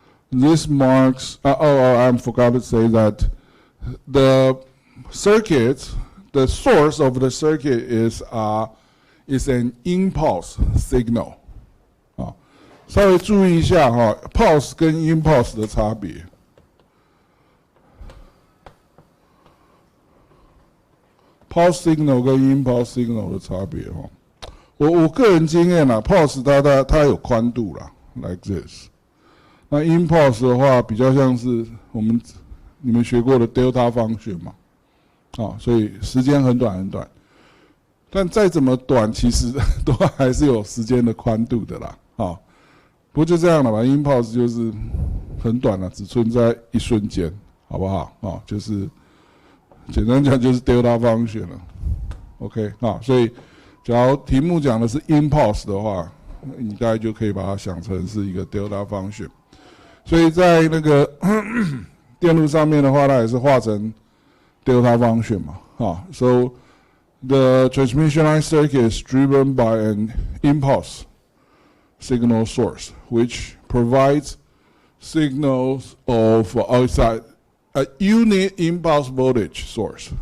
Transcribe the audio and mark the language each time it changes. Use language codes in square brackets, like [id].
[en] This marks, I forgot to say that the circuit, the source of the circuit is an impulse signal. [zh] 稍微注意一下pulse 跟 impulse 的差别。 pulse signal 跟 impulse signal 的差别我个人经验啦 ，pulse 它有宽度啦 ， [en] like this。 [zh] 那 impulse 的话，比较像是你们学过的 delta function 嘛，所以时间很短很短。但再怎么短，其实都还是有时间的宽度的啦，不过就这样了吧 ，impulse 就是很短了，只存在一瞬间，好不好？就是简单讲就是 delta function 了 ，OK 所以假如题目讲的是 impulse 的话，你大概就可以把它想成是一个 delta function。所以在那个电路上面的话，它也是画成 delta function 嘛， [en] so the transmission line circuit is driven by an impulse signal source, which provides signals of outside a unit impulse voltage source.